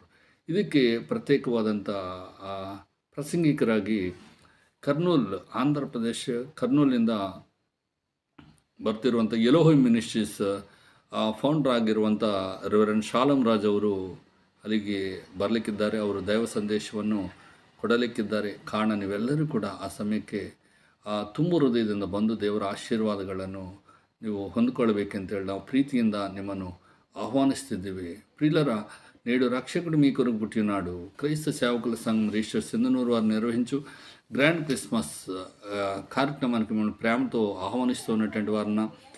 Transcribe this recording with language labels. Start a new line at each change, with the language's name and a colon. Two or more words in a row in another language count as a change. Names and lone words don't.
Kannada: ಇದಕ್ಕೆ ಪ್ರತ್ಯೇಕವಾದಂಥ ಪ್ರಸಂಗಿಕರಾಗಿ ಕರ್ನೂಲ್, ಆಂಧ್ರ ಪ್ರದೇಶ ಕರ್ನೂಲಿಂದ ಬರ್ತಿರುವಂಥ ಎಲೋಹಿಮ್ ಮಿನಿಸ್ಟ್ರೀಸ್ ಫೌಂಡರ್ ಆಗಿರುವಂಥ ರೆವರೆಂಡ್ ಶಾಲಂ ರಾಜ್ ಅವರು ಅಲ್ಲಿಗೆ ಬರಲಿಕ್ಕಿದ್ದಾರೆ. ಅವರು ದೈವ ಸಂದೇಶವನ್ನು ಕೊಡಲಿಕ್ಕಿದ್ದಾರೆ. ಕಾರಣ ನೀವೆಲ್ಲರೂ ಕೂಡ ಆ ಸಮಯಕ್ಕೆ ತುಂಬ ಹೃದಯದಿಂದ ಬಂದು ದೇವರ ಆಶೀರ್ವಾದಗಳನ್ನು ನೀವು ಹೊಂದ್ಕೊಳ್ಬೇಕಂತೇಳಿ ನಾವು ಪ್ರೀತಿಯಿಂದ ನಿಮ್ಮನ್ನು ಆಹ್ವಾನಿಸ್ತಿದ್ದೀವಿ.
Telugu: ప్రియులరా, నేడు రక్షకుడు మీ కొరకు పుట్టినాడు. క్రైస్త సేవకుల సంఘం రిజిస్టర్ సింధనూరు వారు నిర్వహించు
English: grand Christmas
Telugu: కార్యక్రమానికి మిమ్మల్ని ప్రేమతో ఆహ్వానిస్తూ ఉన్నటువంటి వారిన